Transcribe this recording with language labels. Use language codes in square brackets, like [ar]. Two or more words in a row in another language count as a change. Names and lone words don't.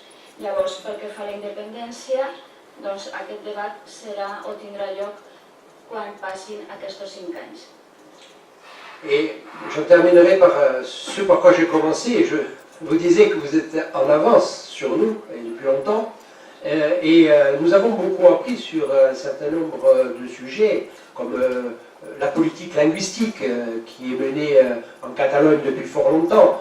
[ca] Llavors, pel que fa a la independència, aquest debat serà o tindrà lloc quan passin aquests 5 anys. [fr] Et je terminerai par ce par quoi j'ai commencé. Je vous disais que vous êtes en avance sur nous, et depuis longtemps, et nous avons beaucoup appris sur un certain nombre de sujets, comme la politique linguistique qui est menée en Catalogne depuis fort longtemps.